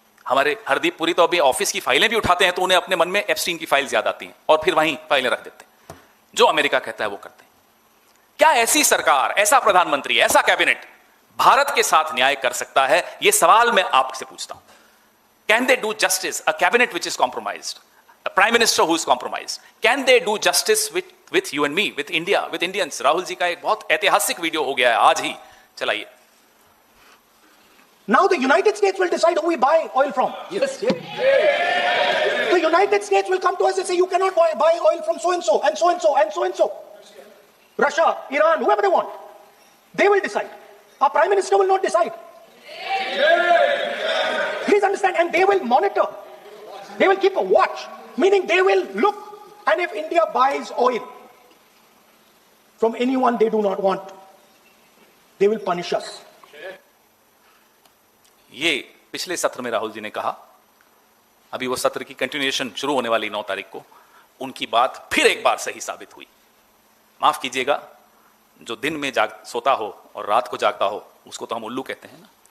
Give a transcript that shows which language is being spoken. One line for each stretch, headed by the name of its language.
Hindi: हमारे हरदीप पुरी तो अभी ऑफिस की फाइलें भी उठाते हैं तो उन्हें अपने मन में एप्स्टीन की फाइल याद आती हैं और फिर वहीं फाइलें रख देते हैं। जो अमेरिका कहता है वो करते हैं। क्या ऐसी सरकार, ऐसा प्रधानमंत्री, ऐसा कैबिनेट भारत के साथ न्याय कर सकता है? यह सवाल मैं आपसे पूछता हूं।
English: Can they do justice? A cabinet which is compromised, a prime minister who is compromised, can they do justice with you and me, with India, with Indians?
Hindi: Rahul ji का एक बहुत ऐतिहासिक वीडियो हो गया है, आज ही चलाइए।
English: Now the United States will decide who we buy oil from. Yes. The United States will come to us and say you cannot buy oil from so and so and so and so and so and so. Russia, Iran, whoever they want, they will decide. Our prime minister will not decide. Please understand, and they will monitor. They will keep a watch. Meaning they will look, and if India buys oil from anyone they do not want, they will punish us.
Hindi: ये पिछले सत्र में राहुल जी ने कहा, अभी वो सत्र की कंटिन्यूएशन शुरू होने वाली 9 तारीख को, उनकी बात फिर एक बार सही साबित हुई। माफ कीजिएगा, जो दिन में सोता हो और रात को जागता हो उसको तो हम उल्लू कहते हैं ना।